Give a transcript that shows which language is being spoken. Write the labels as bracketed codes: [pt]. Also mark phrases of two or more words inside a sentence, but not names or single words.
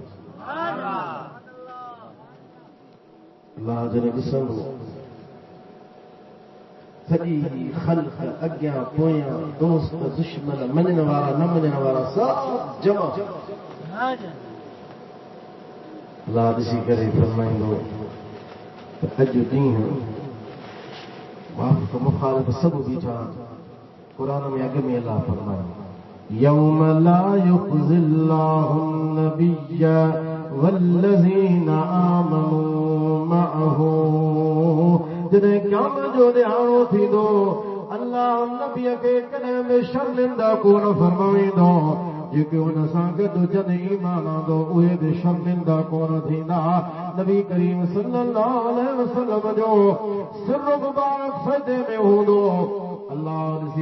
[sd] अल्लाह जॾहिं ॾिसंदो सॼी ख़ल्क़ अॻियां पोयां दोस्त दुश्मन मञण वारा न मञण वारा सभु जमा अल्लाह ॾिसी करे फरमाईंदो अॼु ॾींहुं वाक़ मुखालिफ़ सभु बीठा क़ुरान में अॻ में अल्लाह फरमायो [ar] يوم لا يخزي الله النبي والذين آمنوا معه [sd] जॾहिं क़यामत जो ॾियारो थींदो अल्लाह नबीअ खे कॾहिं बि शर्मिंदा कोन फरमाईंदो जेके हुन सां गॾु जॾहिं ईमान आंदो उहे बि शर्मिंदा कोन थींदा नबी करीम [ar] صلى الله عليه وسلم [sd] जो सिर मुबारक सजदे में हूंदो अल्लाह ॾिसी